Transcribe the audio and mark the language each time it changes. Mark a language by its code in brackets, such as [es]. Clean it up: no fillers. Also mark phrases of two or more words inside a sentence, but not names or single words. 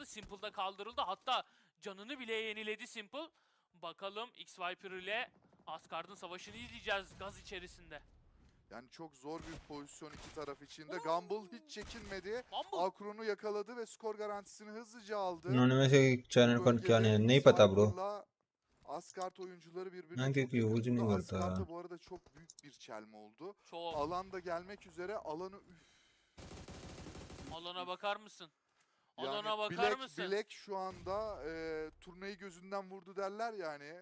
[tr] Simple'da kaldırıldı. Hatta canını bile yeniledi Simple. Bakalım X-Viper ile Asgard'ın savaşını izleyeceğiz gaz içerisinde. Yani çok zor bir pozisyon iki taraf içinde. Gumball hiç çekinmedi. Gumball. Akron'u yakaladı ve skor garantisini hızlıca aldı. [hi] उन्होंने में से एक चैनल पर क्या नहीं, नहीं पता ब्रो. [tr] Cyber'la Asgard oyuncuları birbirine Ben çok pek yakın yorucu tuttu. değil orada. Asgard'da bu arada çok büyük bir çelme oldu. Çok. Alanda gelmek üzere alanı Alana bakar mısın? yani Alana bakar mısın? Bilek şu anda turnayı gözünden vurdu derler yani.